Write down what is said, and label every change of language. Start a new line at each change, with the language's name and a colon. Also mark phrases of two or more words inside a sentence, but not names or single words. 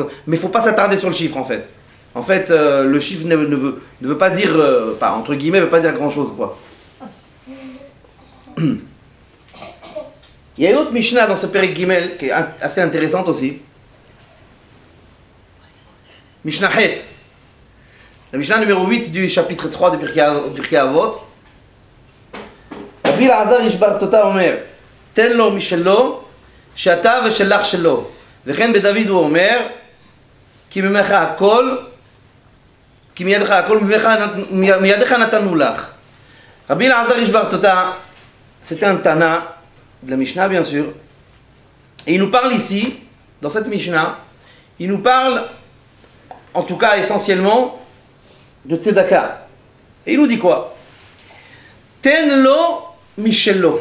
French: Mais il ne faut pas s'attarder sur le chiffre en fait. En fait, le chiffre ne veut pas dire, entre guillemets, ne veut pas dire grand-chose, quoi. Il y a une autre Mishnah dans ce
Hebrew: פרק גימל
French: qui est assez intéressante aussi.
Hebrew: משנה חית.
French: La Mishnah numéro 8 du chapitre 3 de Pirkei Avot.
Hebrew: Rabbi Elazar איש בר תותא אומר, תן לו משלו, שאתה ושלך שלו. וכן בדוד הוא אומר, כי ממך הכל, כי מידך הכל, מידך נתנו לך. Rabbi Elazar איש בר תותא,
French: c'était un Tana de la Mishnah bien sûr. Et il nous parle ici, dans cette Mishnah, il nous parle, en tout cas essentiellement, de Tzedaka. Et il nous dit quoi?
Hebrew: תן לו משלו.